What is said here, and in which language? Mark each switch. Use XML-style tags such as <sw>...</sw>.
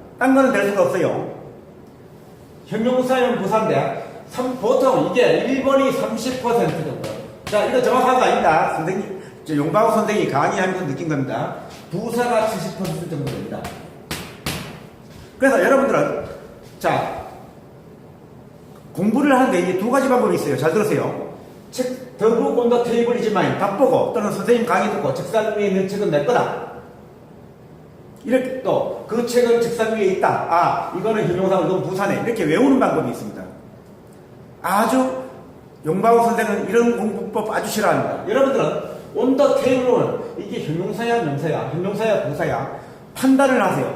<ko>딴 거는 될 수가 없어요. 형용사면 부사인데, 보통 이게 1번이 30% 정도. 자, 이거 정확한 거 아닙니다. 선생님, 용방우 선생님이 강의하면서 느낀 겁니다. 부사가 70% 정도 됩니다. 그래서 여러분들은, 자, 공부를 하는데 이게 두 가지 방법이 있어요. 잘 들으세요.</ko> <en>책, The book on the table is mine.</en> <ko>밥 보고, 또는 선생님 강의 듣고, 책상 위에 있는 책은 내 거다. 이렇게 또, 그 책은 책상 위에 있다. 아, 이거는 형용사, 이건 부사네. 이렇게 외우는 방법이 있습니다. 아주, 용방우 선생은 이런 공부법 아주 싫어합니다. 여러분들은,</ko> <en>on the table</en> <ko>은 이게 형용사야, 명사야, 형용사야, 부사야. 판단을 하세요.</ko>